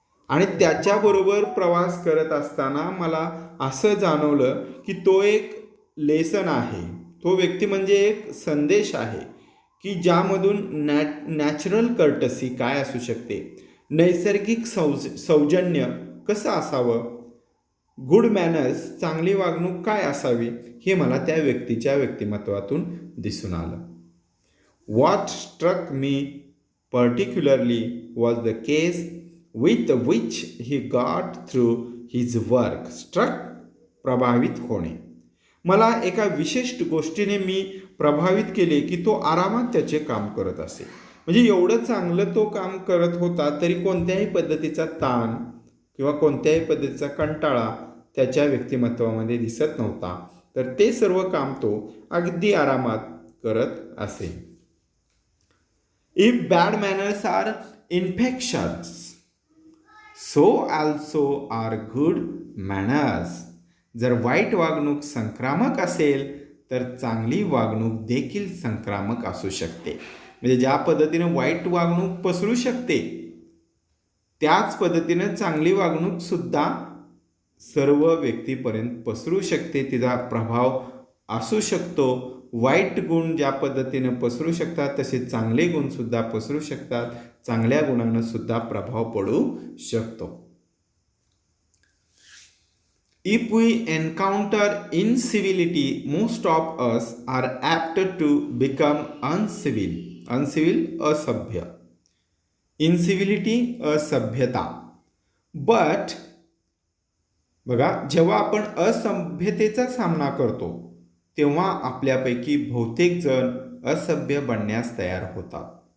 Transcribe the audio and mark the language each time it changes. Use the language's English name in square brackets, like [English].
[Marathi] आणि त्याच्याबरोबर प्रवास करत असताना मला असं जाणवलं की तो एक लेसन आहे, तो व्यक्ती म्हणजे एक संदेश आहे की ज्यामधून [English] natural courtesy [Marathi] काय असू शकते, नैसर्गिक सौजन्य कसं असावं, [English] good manners [Marathi] चांगली वागणूक काय असावी, हे मला त्या व्यक्तीच्या व्यक्तिमत्वातून दिसून आलं. [English] What struck me particularly was the case with which he got through his work. [Marathi] Struck प्रभावित होणे. मला एका विशिष्ट गोष्टीने मी प्रभावित केले की तो आरामात त्याचे काम करत असे. म्हणजे एवढं चांगलं तो काम करत होता तरी कोणत्याही पद्धतीचा ताण किंवा कोणत्याही पद्धतीचा कंटाळा त्याच्या व्यक्तिमत्वामध्ये दिसत नव्हता. तर ते सर्व काम तो अगदी आरामात करत असे. [English] If bad manners are infectious, so also are good manners. [Marathi] जर वाईट वागणूक संक्रामक असेल तर चांगली वागणूक देखील संक्रामक असू शकते. म्हणजे ज्या पद्धतीने वाईट वागणूक पसरू शकते त्याच पद्धतीने चांगली वागणूक सुद्धा सर्व व्यक्तीपर्यंत पसरू शकते, तिचा प्रभाव असू शकतो. वाईट गुण ज्या पद्धतीने पसरू शकतात तसे चांगले गुण सुद्धा पसरू शकतात, चांगल्या गुणांना सुद्धा प्रभाव पडू शकतो. [English] If we encounter incivility, most of us are apt to become uncivil. [Marathi] Uncivil असभ्य. Incivility असभ्यता. But बघा, जेव्हा आपण असभ्यतेचा सामना करतो तेव्हा आपल्यापैकी बहुतेक जण असभ्य बनण्यास तयार होतात.